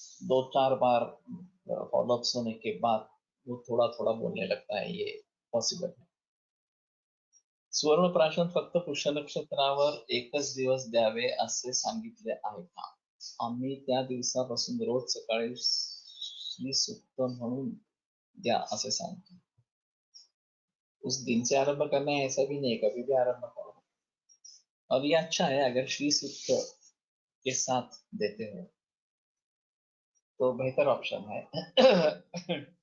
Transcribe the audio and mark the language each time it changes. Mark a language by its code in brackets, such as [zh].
[hi] 2-4 बार follow-ups होने के बाद वो थोड़ा थोड़ा बोलने लगता है, ये पॉसिबल है। [mr] सुवर्ण प्राशन फक्त पुष्य नक्षत्रावर एकच दिवस द्यावे असे सांगितले आहे का? आम्ही त्या दिवसापासून रोज सकाळी श्री सुक्त म्हणून द्या असे सांगतो. [hi] उस दिन से आरंभ करना है ऐसा भी नहीं, कभी भी आरंभ करो. और ये अच्छा है, अगर श्री सुक्त के साथ देते हो तो बेहतर ऑप्शन है.